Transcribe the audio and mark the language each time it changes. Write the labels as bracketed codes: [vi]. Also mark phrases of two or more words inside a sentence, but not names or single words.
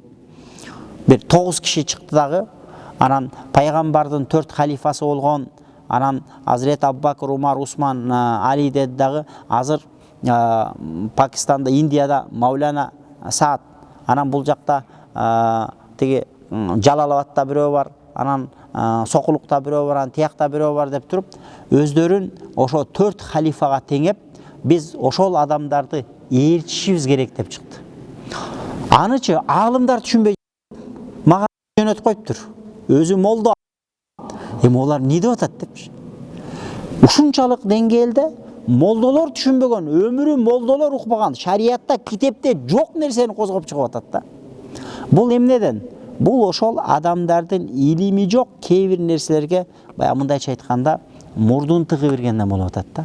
[ky] Бир 9 киши чыкты дагы, анан пайгамбардын 4 халифасы болгон, анан Азирет Абубакыр, Умар, Усман, Али деди дагы, азыр Пакистанда, Индияда Маулана Саад, анан бул жакта тиги Жалалабадта бирөө бар, анан Сокулукта бирөө бар, анан Тиякта бирөө бар деп туруп, өздөрүн ошо 4 халифага теңеп, биз ошол адамдарды ээрчишибиз керек деп чыкты. Анычы аалымдар түшүнбөй, мага жөнөтүп коюптур. Өзү молдо. Эми олар не деп атат депчи. Ушунчалык деңгээлде молдолор түшүнбөгөн, өмүрү молдолор укпаган, шариатта, китепте жок нерсени козгоп чыгып атат да. Бул эмнеден? бул ошол адамдардын илими жок кээ бир нерселерге баягы мындайча айтканда мурдун тыгы бергенден болуп атат да.